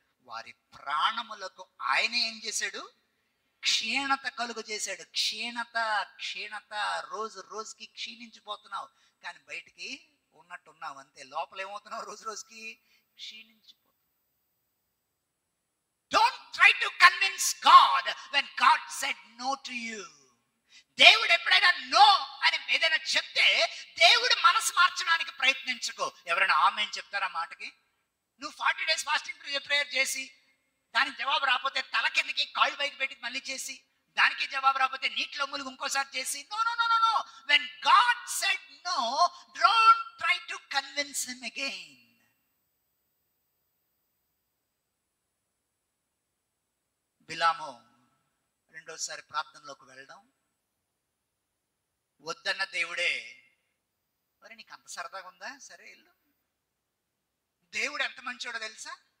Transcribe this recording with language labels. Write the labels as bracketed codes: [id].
[te] వారి ప్రాణములకు ఆయన ఏం చేశాడు? క్షీణత కలుగు చేశాడు. క్షీణత రోజు రోజుకి క్షీణించిపోతున్నావు, కానీ బయటికి ఉన్నట్టున్నావు అంతే. లోపల ఏమవుతున్నావు? రోజు రోజుకి క్షీణించిపోతున్నావు. [en] Don't try to convince God when God said no to you. [te] దేవుడు ఎప్పుడైనా నో అని ఏదైనా చెప్తే దేవుడు మనసు మార్చడానికి ప్రయత్నించుకో. ఎవరైనా ఆమేన్ చెప్తారా మాటకి? నువ్వు [en] 40 days fasting prayer [te] చేసి దానికి జవాబు రాకపోతే తల కిందకి కాళ్ళు పైకి పెట్టి మళ్ళీ చేసి దానికి జవాబు రాకపోతే నీటిలో ములుగు ఇంకోసారి చేసి [en] No no no no no. When God said no, don't try to convince him again. [te] బిలాము రెండోసారి ప్రార్థనలోకి వెళ్ళడం, వద్దన్న దేవుడే, మరి నీకు అంత సరదాగా ఉందా? సరే వెళ్ళు. దేవుడు ఎంత మంచోడో తెలుసా?